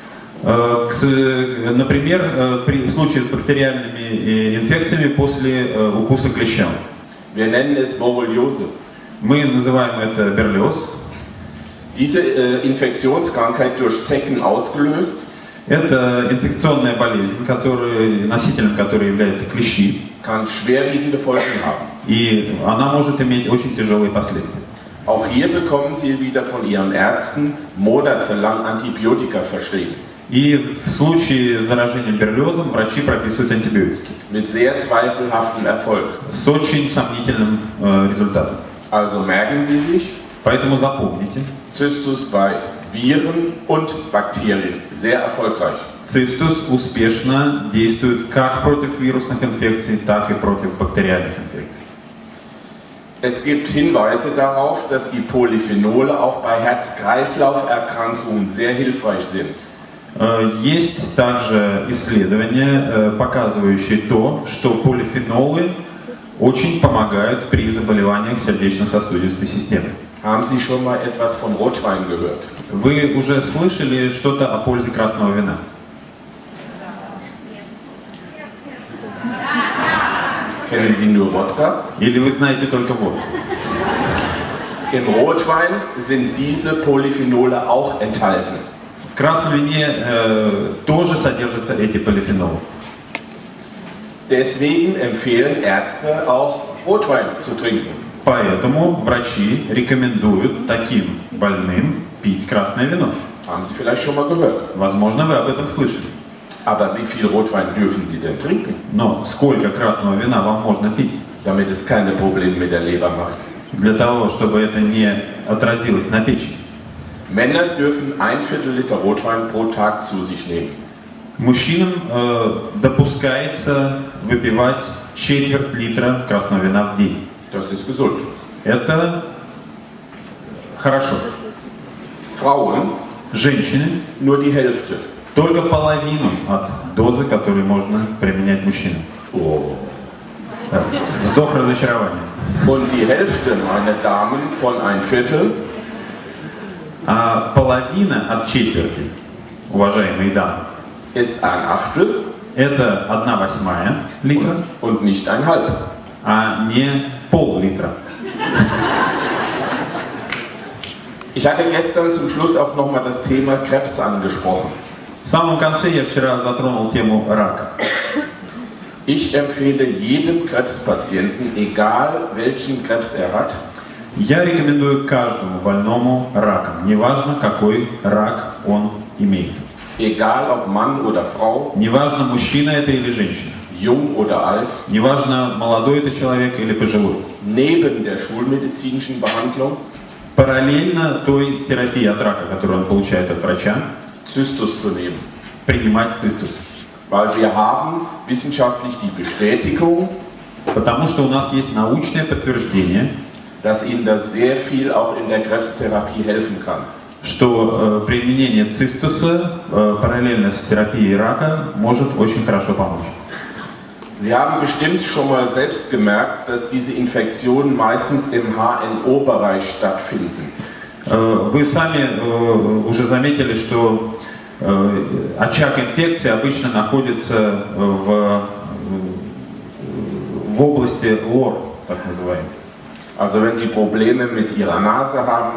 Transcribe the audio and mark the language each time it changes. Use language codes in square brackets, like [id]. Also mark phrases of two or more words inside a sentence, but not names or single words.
[ru] Например, в случае с бактериальными инфекциями после укуса клеща. [de] Wir nennen es Borreliose. [ru] Мы называем это берлиоз. [de] Diese Infektionskrankheit durch Zecken ausgelöst, [ru] Это инфекционная болезнь, носителем которой являются клещи. [de] kann schwerwiegende Folgen haben. [ru] И она может иметь очень тяжелые последствия. [de] Auch hier bekommen Sie wieder von Ihren Ärzten monatelang Antibiotika verschrieben. [ru] И в случае с заражением берлиозом врачи прописывают антибиотики. [de] Mit sehr zweifelhaftem Erfolg. [ru] С очень сомнительным результатом. [de] Also merken Sie sich, [ru] Поэтому запомните, [de] Cystus bei Viren und Bakterien sehr erfolgreich. [ru] Цистус успешно действует как против вирусных инфекций, так и против бактериальных инфекций. [de] Es gibt Hinweise darauf, dass die Polyphenole auch bei Herz-Kreislauf-Erkrankungen sehr hilfreich sind. [ru] Есть также исследования, показывающие то, что полифенолы очень помогают при заболеваниях сердечно-сосудистой системы. [de] Haben Sie schon mal etwas von Rotwein gehört? [ru] Вы уже слышали что-то о пользе красного вина? [de] Kennen Sie nur Wodka? [ru] Или вы знаете только водку? [de] Im Rotwein sind diese Polyphenole auch enthalten. [ru] В красном вине тоже содержатся эти полифенолы. [de] Deswegen empfehlen Ärzte auch Rotwein zu trinken. [ru] Поэтому врачи рекомендуют таким больным пить красное вино. [de] Haben Sie vielleicht schon mal gehört. [ru] Возможно, вы об этом слышали. [de] Aber wie viel Rotwein dürfen Sie denn trinken, [ru] Но сколько красного вина вам можно пить? [de] damit es keine Probleme mit der Leber macht? [ru] Для того, чтобы это не отразилось на печени. [de] Männer dürfen 1/4 Liter Rotwein pro Tag zu sich nehmen. [ru] Мужчинам допускается выпивать четверть литра красного вина в день. [de] Das ist gesund. [ru] Это хорошо. [de] Frauen [ru] Женщины [de] nur die Hälfte. [ru] только половину от дозы, которую можно применять мужчинам. Oh. Вздох разочарования. [de] Und die Hälfte, meine Damen, von 1/4 [ru] А половина от четверти, уважаемые дамы, [de] ist 1/8 [ru] это 1/8 литра, [de] und nicht 1/2. [ru] а не пол-литра. [de] Ich hatte gestern zum Schluss auch nochmal das Thema Krebs angesprochen. [ru] В самом конце я вчера затронул тему рака. [de] Ich empfehle jedem Krebspatienten, egal welchen Krebs er hat, [ru] Я рекомендую каждому больному раком, неважно какой рак он имеет. [de] egal ob Mann oder Frau, [ru] Неважно, мужчина это или женщина. [de] jung oder alt, [ru] Неважно, молодой это человек или пожилой. [de] neben der schulmedizinischen Behandlung [ru] Параллельно той терапии от рака, которую он получает от врача, [de] Zystus zu nehmen. [ru] принимать цистус. [de] Weil wir haben wissenschaftlich die Bestätigung, [ru] Потому что у нас есть научное подтверждение, [de] dass Ihnen das sehr viel auch in der Krebstherapie helfen kann. [ru] что применение цистуса параллельно с терапией рака может очень хорошо помочь. [de] Sie haben bestimmt schon mal selbst gemerkt, dass diese Infektionen meistens im HNO-Bereich stattfinden. [ru] Вы сами уже заметили, что очаг инфекции обычно находится в области лор, так называемой. [de] Also wenn Sie Probleme mit Ihrer Nase haben,